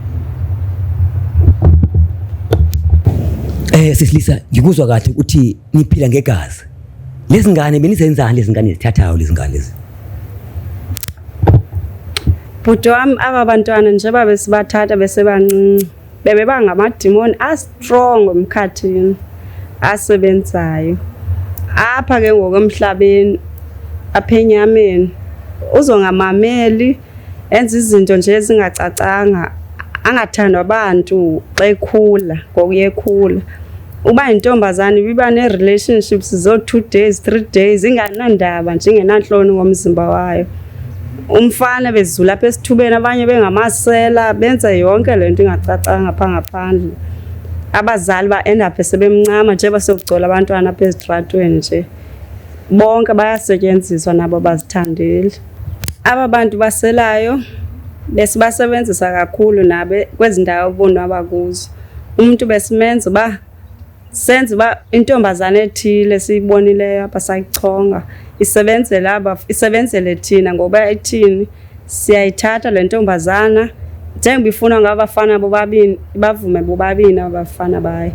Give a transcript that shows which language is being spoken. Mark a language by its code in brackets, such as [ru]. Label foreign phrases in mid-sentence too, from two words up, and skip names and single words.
[zu] Sisilisa ngikuzwa kahle ukuthi niphila ngegazi. Lezi ngane benizenzani lezi ngane zithathayo lezi ngane lezi? [xh] Bhuti wami aba bantwana njengoba besibathatha besebancinci bebebangamadimoni strong emkhathini asebenzayo. Apha ke ngokwemhlabeni apha enyameni uzongamameli enza izinto nje ezingacacanga angathandwa abantu xa ekhula ngokuyekhula. Uba intombazana ibiba ne-relationships zo 2 days 3 days inganandaba nje ingenanhloni ngomzimba wayo. Umfana bezula apha esithubeni abanye bengamasela benza yonke lento ingacacanga pha ngaphandle. Abazali ba-end up sebemncama nje basokugcola abantwana apha ezitratweni nje. Bonke bayasetyenziswa nabo bazithandile. Aba bantu baselayo besibasebenzisa kakhulu nabe kwezi ndawo bonwaba kuzo. Umuntu besimenza uba senze uba intombazana ethile siyibonileyo apha sayichonga isebenzele thina ngoba ithini siyayithatha le ntombazana njengoba ifuna ngabafana bobabini bavume bobabini abafana bayo.